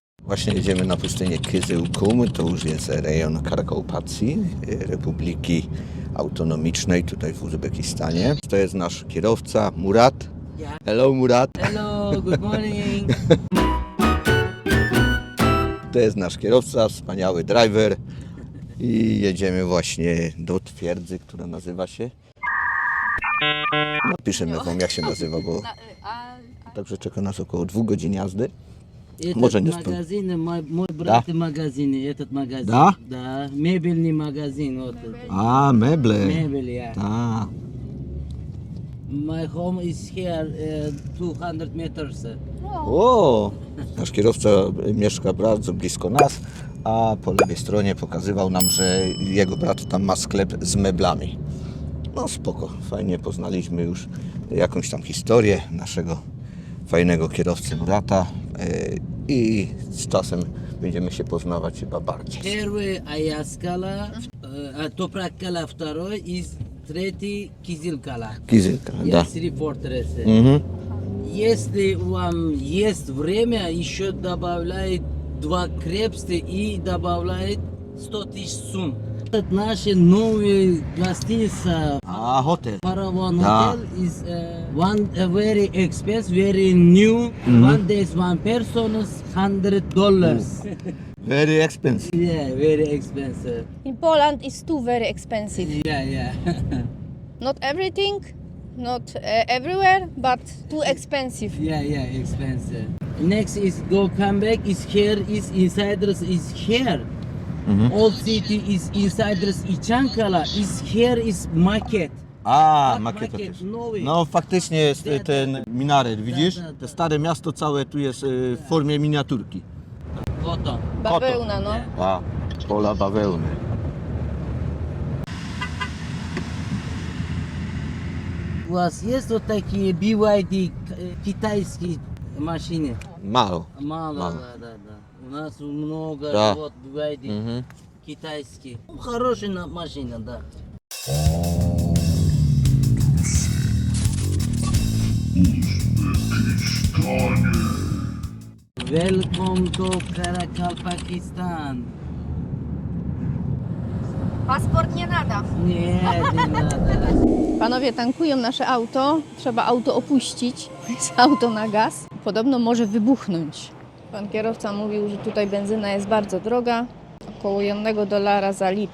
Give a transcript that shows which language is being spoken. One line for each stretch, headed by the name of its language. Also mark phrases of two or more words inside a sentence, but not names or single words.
Polish: Właśnie jedziemy na pustynię Kyzyl-Kum, to już jest rejon Karakaupacyi, Republiki Autonomicznej tutaj w Uzbekistanie. To jest nasz kierowca Murat.
English: Hello Murat. Hello, good morning.
Polish: To jest nasz kierowca, wspaniały driver i jedziemy właśnie do twierdzy, która nazywa się... Napiszemy wam jak się nazywa, bo także czeka nas około 2 godzin jazdy.
Russian: Этот не магазин, мой брат магазин, этот магазин. Да? Да, мебельный магазин. Вот это.
Polish: A, meble.
Russian: Мебель,
English: yeah. A, My home is here 200 meters. o!
Polish: Nasz kierowca mieszka bardzo blisko nas, a po lewej stronie pokazywał nam, że jego brat tam ma sklep z meblami. No spoko, fajnie poznaliśmy już jakąś tam historię naszego fajnego kierowcy Murata i z czasem będziemy się poznawać chyba bardziej.
Russian: Первый Аяскала, Топрак-Кала второй и третий Кизил-Кала. Kizylka, da. Есть 3 фортрессы. Mhm. Если вам есть время, еще добавляет 2 крепости и добавляет 100 000 сум. Это наши новые гостиница.
Polish: A, hotel.
Russian: Paravan Да.
English: Hotel is one very expensive, very new. One day, one person is $100. Very expensive. Yeah, very expensive. In Poland is too very expensive. Yeah. Not everything, not everywhere, but too expensive. yeah, expensive. Next is go come back. Is here is insiders is here. Old city is insiders i Chankala. Is here is market. A,
Polish: Tak, makieta makiet, też. nowy. No faktycznie jest ten minaret, widzisz?
Russian: da.
Polish: To stare miasto całe tu jest w formie miniaturki.
English: Cotton.
Polish: Bawełna, no. A, pola bawełny.
Russian: У вас есть вот такие BYD китайские машины?
Polish: Mało.
Russian: Мало. Да. У нас много Да. вот BYD Mhm. китайские. Ну, хорошая машина, да.
English: Welcome to Karakalpakistan.
Polish: Paszport nie nada.
Russian: Nie надо.
Polish: Panowie tankują nasze auto, trzeba auto opuścić, jest auto na gaz. Podobno może wybuchnąć. Pan kierowca mówił, że tutaj benzyna jest bardzo droga, około $1 za litr.